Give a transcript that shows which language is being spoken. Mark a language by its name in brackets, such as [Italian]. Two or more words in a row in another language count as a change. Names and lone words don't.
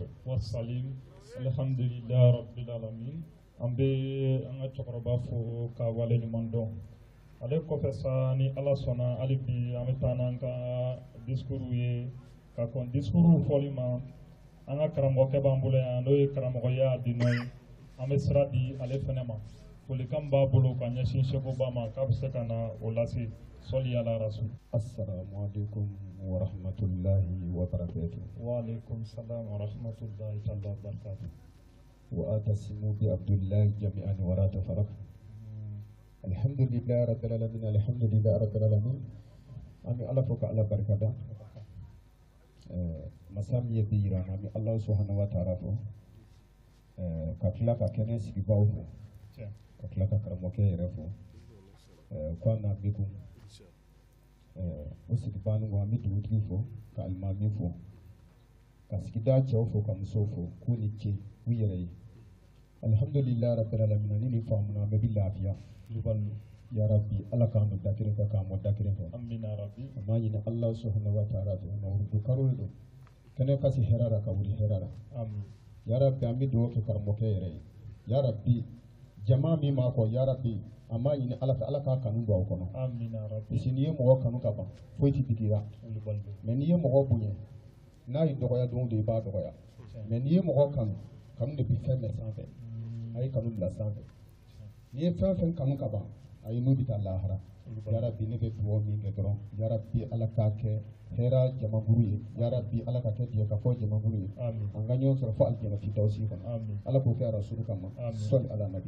[Bambara] wasalim [Arabic] الحمد لله رب العالمين [Bambara] an bɛ an ka cɛkɔrɔba fo ka wale ɲuman dɔn ale kɔfɛ sa ni ala sɔnna hali bi an bɛ taa n'an ka discours ye ka kɔn discours fɔli ma an ka karamɔgɔkɛ b'an bolo yan n'o ye karamɔgɔya di nɔ ye an bɛ sira di ale fɛnɛ ma folikan b'a bolo ka ɲɛsin Sɛkuba ma k'a bɛ se ka na o lase [Arabic] صل على رسول. السلام عليكم ورحمة الله وبركاته. وعليكم السلام ورحمة الله وبركاته. واعتصموا بحبل الله جميعا ولا تفرقوا. الحمد لله رب العالمين، الحمد لله رب العالمين. [Bambara] Ami ala fo ka ala barkada. Masam ye bira ami [Arabic] الله سبحانه وتعالى [Bambara] fo. Ka tila ka kɛnɛ sigibaw fo. Ka tila ka karamɔgɔkɛ yɛrɛ fo. Ko an na bikum. O sigibani wa an bɛ dugutigi fo ka alimami fo ka sigida cɛw fo ka musow fo k'u ni ce u yɛrɛ ye [Arabic] الحمد لله رب العالمين [Bambara] ni nin faamuna an bɛ bi lafiya [Arabic] يا رب [Bambara] ala k'an don da kelen fɛ k'an mɔ da kelen fɛ [Arabic] آمين ربي [Bambara] an b'a ɲini [Arabic] الله سبحانه وتعالى [Bambara] fɛ mawurudu karo de don kɛnɛ kasi hɛrɛ la ka wuli hɛrɛ la amin [Arabic] يا رب [Bambara] an bɛ dugawu kɛ karamɔgɔkɛ yɛrɛ ye [Arabic] يا رب [Bambara] jama min b'a kɔ [Arabic] يا رب [Bambara] an b'a ɲini ala fɛ ala k'a kanu don aw kɔnɔ [Arabic] آمين ربي [French] parce que [Bambara] n'i ye mɔgɔ kanu ka ban foyi tɛ digira mais n'i ye mɔgɔ bonya n'a ye dɔgɔya don o don i b'a dɔgɔya mais n'i ye mɔgɔ kanu kanu de bɛ fɛn bɛɛ sanfɛ a ye kanu bila sanfɛ n'i ye fɛn fɛn kanu ka ban a ye n'o bɛ taa lahara yarabi ne bɛ dugawu min kɛ dɔrɔn yarabi ala k'a kɛ hɛrɛ jamakuru ye yarabi ala ka kɛ diɲɛ ka fɔ jamakuru ye an ka ɲɔgɔn sɔrɔ fo alijana fitawusi kɔnɔ ala k'o kɛ rasulu kama [Arabic] صل على النبي